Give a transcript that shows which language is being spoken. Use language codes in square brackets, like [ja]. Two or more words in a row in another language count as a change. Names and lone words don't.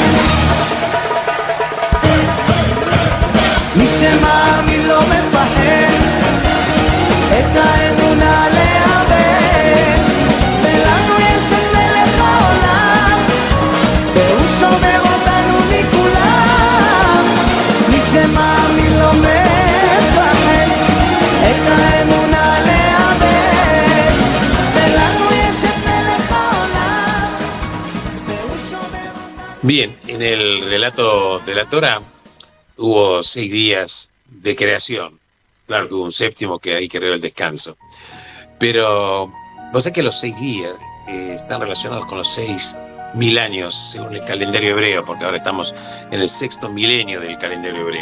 [he] מי שמאמין לא מפחד, את האמונה לאבד, ולנו יש את מלך העולם, והוא שומר אותנו מכולם. מי שמאמין לא מפחד, את האמונה לאבד, ולנו יש את מלך העולם, והוא שומר אותנו. [es] Bien, en el relato de la Torá hubo 6 días de creación. Claro que hubo un séptimo que ahí creó el descanso. Pero vos sabés que los 6 días están relacionados con los 6.000 años según el calendario hebreo, porque ahora estamos en el 6º milenio del calendario hebreo.